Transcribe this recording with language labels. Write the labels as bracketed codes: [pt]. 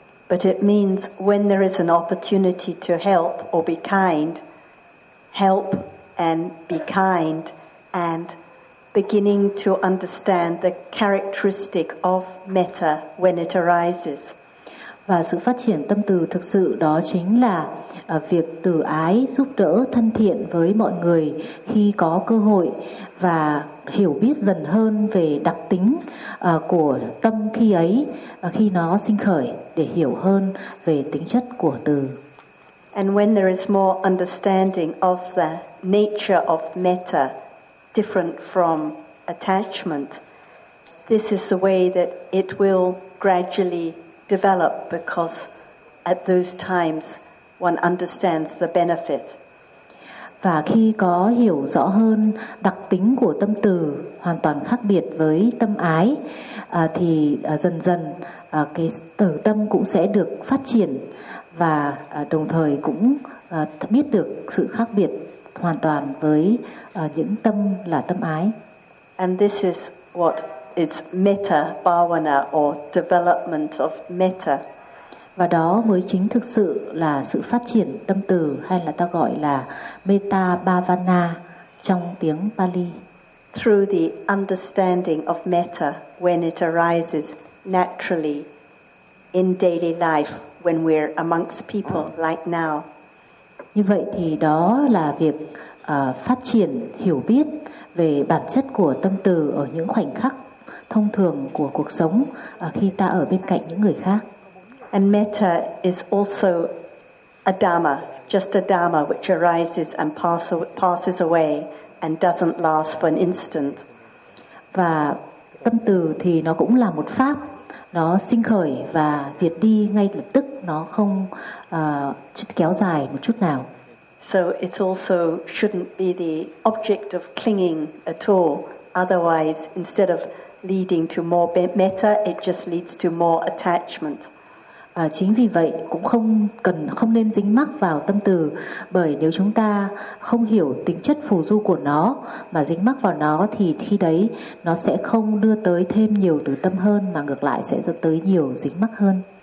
[en] But it means when there is an opportunity to help or be kind, help and be kind and beginning to understand the characteristic of metta when it arises. [vi] Và sự phát triển tâm từ thực sự đó chính là việc từ ái, giúp đỡ thân thiện với mọi người khi có cơ hội và hiểu biết dần hơn về đặc tính của tâm khi ấy, khi nó sinh khởi, để hiểu hơn về tính chất của từ. [en] And when there is more understanding of the nature of metta, different from attachment, this is the way that it will gradually develop, because at those times one understands the benefit. [vi] Và khi có hiểu rõ hơn đặc tính của tâm từ hoàn toàn khác biệt với tâm ái, thì dần dần cái từ tâm cũng sẽ được phát triển và đồng thời cũng biết được sự khác biệt hoàn toàn với những tâm là tâm ái. [en] And this is what is metta bhavana, or development of metta. [vi] Và đó mới chính thực sự là sự phát triển tâm từ, hay là ta gọi là metta bhavana trong tiếng Pali. [en] Through the understanding of metta when it arises naturally in daily life, when we're amongst people like now. [vi] Như vậy thì đó là việc phát triển hiểu biết về bản chất của tâm từ ở những khoảnh khắc thông thường của cuộc sống, khi ta ở bên cạnh những người khác. [en] And metta is also a dhamma, just a dhamma which arises and passes away and doesn't last for an instant. [vi] Và tâm từ thì nó cũng là một pháp, nó sinh khởi và diệt đi ngay lập tức, nó không kéo dài một chút nào. [en] So it also shouldn't be the object of clinging at all. Otherwise, instead of leading to more metta, it just leads to more attachment. [vi] Chính vì vậy cũng không nên dính mắc vào tâm từ, bởi nếu chúng ta không hiểu tính chất phù du của nó mà dính mắc vào nó, thì khi đấy nó sẽ không đưa tới thêm nhiều từ tâm hơn, mà ngược lại sẽ dẫn tới nhiều dính mắc hơn.